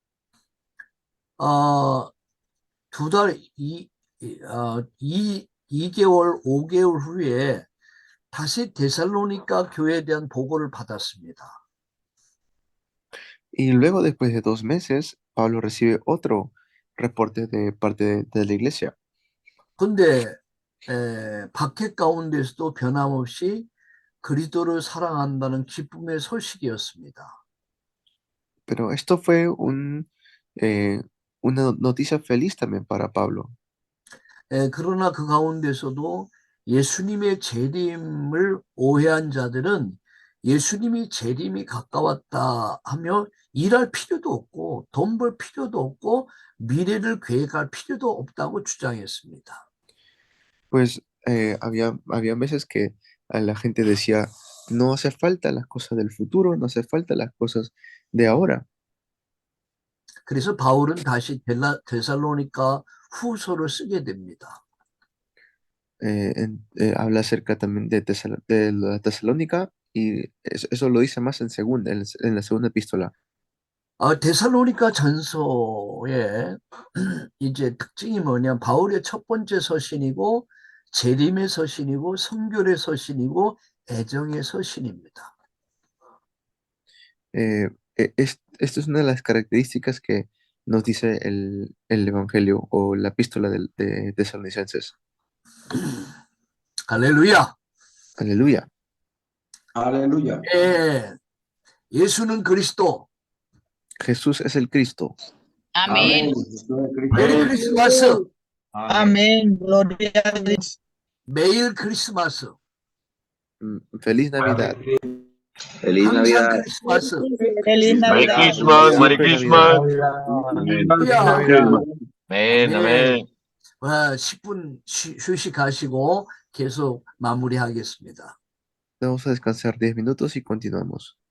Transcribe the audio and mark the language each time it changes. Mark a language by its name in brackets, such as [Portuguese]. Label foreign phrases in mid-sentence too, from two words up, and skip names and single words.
[Korean] 두 달, 2개월, 5개월 후에 다시 데살로니가 교회에 대한 보고를 받았습니다. [Spanish] Y luego, después de 2 meses, Pablo recibe otro reporte de parte de la iglesia. [Korean] 근데 박해 가운데서도 변함없이 그리스도를 사랑한다는 기쁨의 소식이었습니다. [Spanish] Pero esto fue una noticia feliz también para Pablo. [Korean] 그러나 그 가운데서도 예수님의 재림을 오해한 자들은 예수님이 재림이 가까웠다 하며 일할 필요도 없고 돈 벌 필요도 없고 미래를 계획할 필요도 없다고 주장했습니다. [Spanish] Pues había veces que a la gente decía, no hace falta las cosas del futuro, no hace falta las cosas de ahora. [Korean] 그래서 바울은 다시 데살로니가 후서를 쓰게 됩니다. [Spanish] Habla acerca también de la Tesalónica y eso lo dice más en la segunda epístola. [Korean] 데살로니가 전서의 이제 특징이 뭐냐, 바울의 첫 번째 서신이고 재림의 서신이고 성결의 서신이고 애정의 서신입니다. [Spanish] Esto es una de las características que nos dice el Evangelio o la epístola de Tesalonicenses. [Korean] 할렐루야. [Spanish] Aleluya. Aleluya. [Korean] 예수는 그리스도. [Spanish] Jesús es el Cristo. Amén. [English] Merry Christmas. [Spanish] Amén. Gloria a Dios. [Korean] 매일 크리스마스. [Spanish] Feliz Navidad. Feliz [Korean] 항상 [Spanish] Navidad. [Korean] 크리스마스. [Spanish] Feliz [English] Merry [Spanish] Navidad. [English] Christmas, Merry [Spanish] Siempre [English] Christmas. [Korean] 할렐루야. [Spanish] Amén, amén. [Korean] 10분 휴식하시고 계속 마무리하겠습니다. [Spanish] Vamos a descansar 10 minutos y continuamos.